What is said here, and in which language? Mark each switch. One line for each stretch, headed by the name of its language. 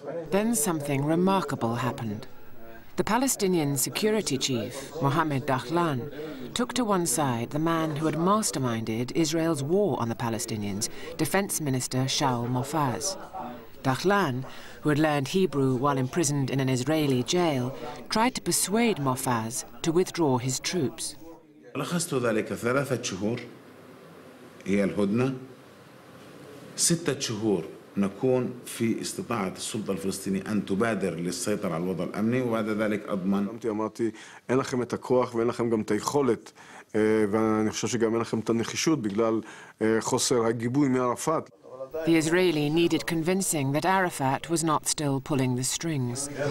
English: Then something remarkable happened. The Palestinian security chief, Mohammed Dahlan, took to one side the man who had masterminded Israel's war on the Palestinians, Defense Minister Shaul Mofaz. Dahlan, who had learned Hebrew while imprisoned in an Israeli jail, tried to persuade Mofaz to withdraw his troops.
Arabic: لخصت ذلك 3 شهور هي الهدنة 6 شهور نكون في استطاعة السلطة الفلسطينية أن تبادر للسيطرة على الوضع الأمني وبعد ذلك أضمن.
Hebrew: אמרתי, אין לכם את הכוח ואין לכם גם את היכולת, ואני חושב שגם אין לכם את הנחישות בגלל חוסר הגיבוי מערפאת.
English: The Israeli needed convincing that Arafat was not still pulling the strings.